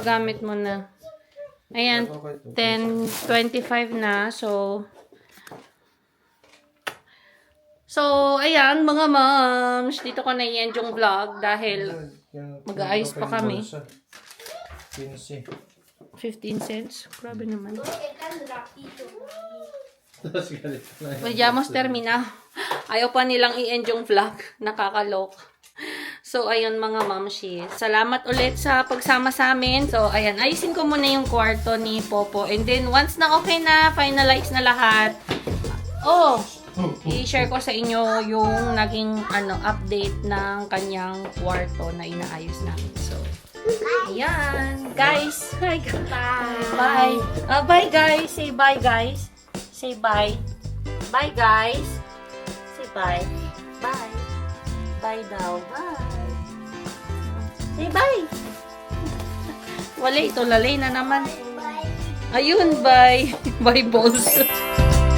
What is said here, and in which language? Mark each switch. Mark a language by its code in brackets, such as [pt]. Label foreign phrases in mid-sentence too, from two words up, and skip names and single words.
[tl] paggamit mo na. Ayan, 10:25 na. So, ayan, mga moms. Dito ko na i-end yung vlog dahil mag-aayos pa kami. 15. 15 cents. Grabe naman. [es] Tan rápido. [tl] Tapos galit na. [es] Vayamos termina. [tl] Ayaw pa nilang i-end yung vlog. Nakakalok. So, ayun mga mamshis. Salamat ulit sa pagsama sa amin. So, ayan. Ayusin ko muna yung kwarto ni Popo. [en] And then, [tl] once na okay na, finalize na lahat. I-share ko sa inyo yung naging update ng kanyang kwarto na inaayos namin. So, ayan. Guys. Hi, bye. [en] Bye, guys. Say bye, guys. Say bye. Bye, guys. Say bye. Bye. Bye daw. Bye. Say bye. [tl] Wala, ito lalay na naman. Ayun, bye. Bye, balls.